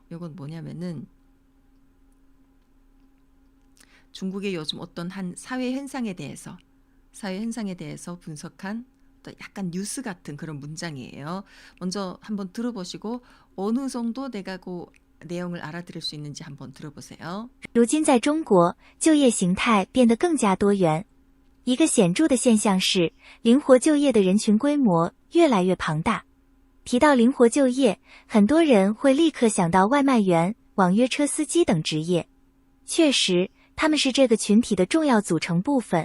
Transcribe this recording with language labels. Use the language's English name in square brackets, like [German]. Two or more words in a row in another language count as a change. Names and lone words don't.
[Korean] 이건 뭐냐면은 중국의 요즘 어떤 한 사회 현상에 대해서 분석한 또 약간 뉴스 같은 그런 문장이에요. 먼저 한번 들어보시고 어느 정도 내가 그 내용을 알아들을 수 있는지 한번 들어보세요. [Chinese] 如今在中国，就业形态变得更加多元。一个显著的现象是，灵活就业的人群规模越来越庞大。提到灵活就业，很多人会立刻想到外卖员、网约车司机等职业。确实，他们是这个群体的重要组成部分。